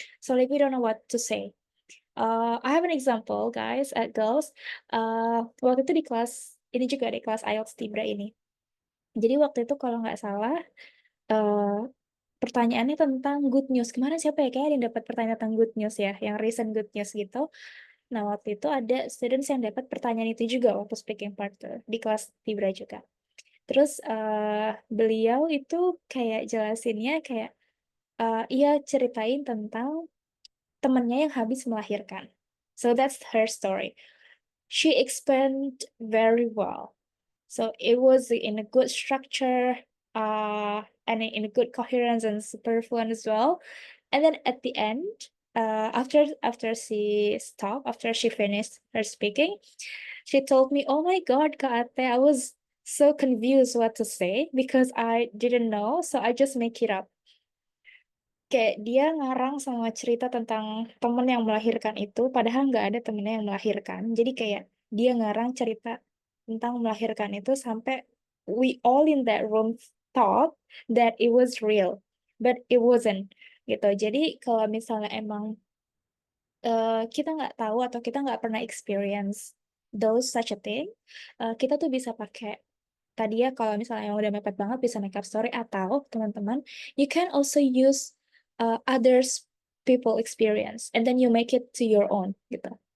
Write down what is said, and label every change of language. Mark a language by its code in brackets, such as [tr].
[en] So like we don't know what to say. I have an example, guys, at girls. [id] Waktu itu di kelas ini juga di kelas IELTS Tibra ini. Jadi waktu itu kalau nggak salah, uh, pertanyaannya tentang good news. Kemarin siapa ya? Kayaknya ada yang dapat pertanyaan tentang good news ya, yang recent good news gitu. Nah, waktu itu ada students yang dapat pertanyaan itu juga waktu speaking part tuh, di kelas Tibra juga. Terus beliau itu kayak jelasinnya kayak, ia ceritain tentang temennya yang habis melahirkan. [en] So that's her story. She explained very well. So it was in a good structure, and in a good coherence and super fluent as well. And then at the end, after she finished her speaking, she told me, "Oh my God, Kak Ate, I was so confused what to say because I didn't know, so I just make it up." [id] Kayak dia ngarang sama cerita tentang temen yang melahirkan itu, padahal nggak ada temennya yang melahirkan. Jadi kayak dia ngarang cerita tentang melahirkan itu sampai [en] we all in that room thought that it was real, but it wasn't gitu. [id] Jadi kalau misalnya emang kita nggak tahu atau kita nggak pernah [en] experience those such a thing, [id] kita tuh bisa pakai tadi ya kalau misalnya yang udah mepet banget bisa make up story atau teman-teman [en] you can also use others people experience and then you make it to your own [id] gitu.